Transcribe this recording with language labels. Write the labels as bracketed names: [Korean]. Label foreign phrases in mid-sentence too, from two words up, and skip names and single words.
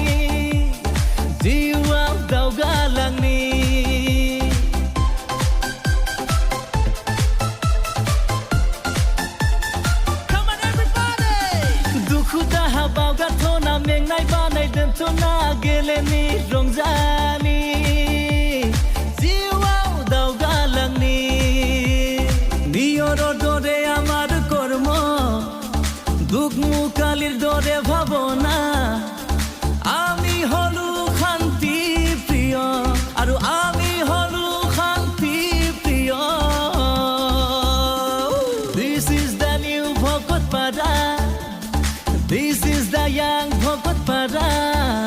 [Bodo] जिउआव दावगालांनि दुखु दाहा बावगारथ'ना मेंनाय बानाय दोनथ'ना गेलेनि रंजानि जिउआव दावगालांनि [Assamese] নিয়ৰৰ দৰে আমাৰ কৰ্ম দুখ মুকালিৰ দৰে ভাৱনা আমি হলো শান্তি প্ৰিয় আৰু আমি হলো শান্তি প্ৰিয় [English] This is the new Bhokotpara This is the young Bhokotpara